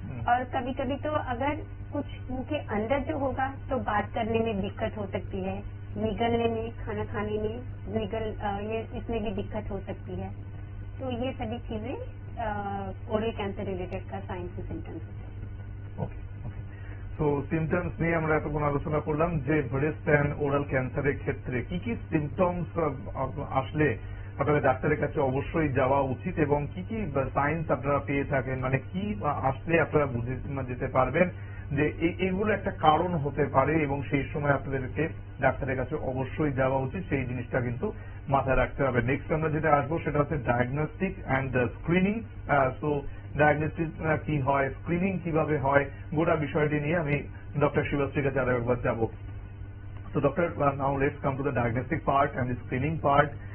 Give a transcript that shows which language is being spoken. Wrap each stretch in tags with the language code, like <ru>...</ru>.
<hi>और कभी कभी तो अगर कुछ मुंह के अंदर जो होगा तो बात करने में दिक्कत हो सकती है, निगलने में, खाना खाने में ये इसमें भी दिक्कत हो सकती है। तो ये सभी चीजें ओरल कैंसर रिलेटेड का साइंस एंड सिम्टम्स है। ओके।</hi> <bn>তো সিমটমস নিয়ে আমরা এতক্ষণ আলোচনা করলাম যে ব্রেস্ট অ্যান্ড ওরাল ক্যান্সারের ক্ষেত্রে কি কি সিমটমস আসলে আপনাদের ডাক্তারের কাছে অবশ্যই যাওয়া উচিত এবং কি কি সাইন্স আপনারা পেয়ে থাকেন, মানে কি আসলে আপনারা বুঝে যেতে পারবেন যে এগুলো একটা কারণ হতে পারে এবং সেই সময় আপনাদেরকে ডাক্তারের কাছে অবশ্যই যাওয়া উচিত, সেই জিনিসটা কিন্তু মাথায় রাখতে হবে। নেক্সট আমরা যেটা আসবো সেটা হচ্ছে diagnostic and screening. So diagnostic কি হয়, স্ক্রিনিং কিভাবে হয়, গোটা বিষয়টি নিয়ে আমি ডক্টর শিবশ্রীর কাছে আরো একবার যাবো।</bn> <en>So doctor, now let's come to the diagnostic part and the screening part.</en>